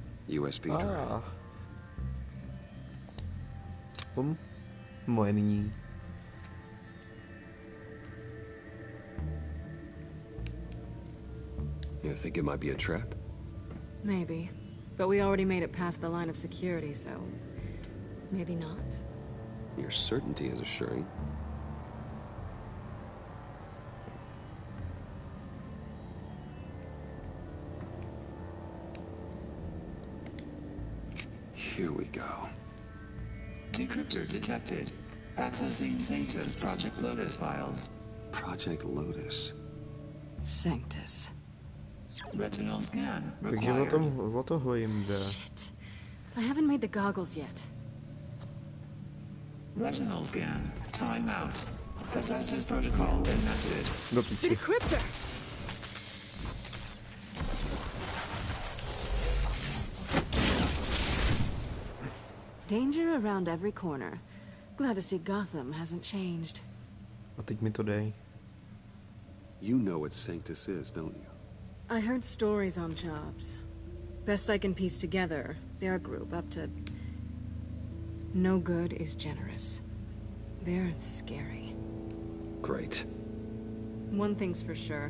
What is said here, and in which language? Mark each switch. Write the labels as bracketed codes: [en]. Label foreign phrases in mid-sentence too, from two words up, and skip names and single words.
[en] USB drive. [cs] Moje nyní. [en] You think it might be a trap? Maybe. But we already made it past the line of security, so... maybe not. Your certainty is assuring. Here we go. Decryptor detected. Accessing Sanctus Project Lotus files. Project Lotus. Sanctus. Retinal scan [cs] Takže o toho jim jde. [en] Shit. I haven't made the goggles yet. Retinal scan. Time out. Hephaestus protocol enacted. The decryptor! Danger around every corner. Glad to see Gotham hasn't changed. [cs] A teď mi to dej. [en] You know what Sanctus is, don't you? I heard stories on jobs. Best I can piece together, their group up to... no good is generous. They're scary. Great. One thing's for sure.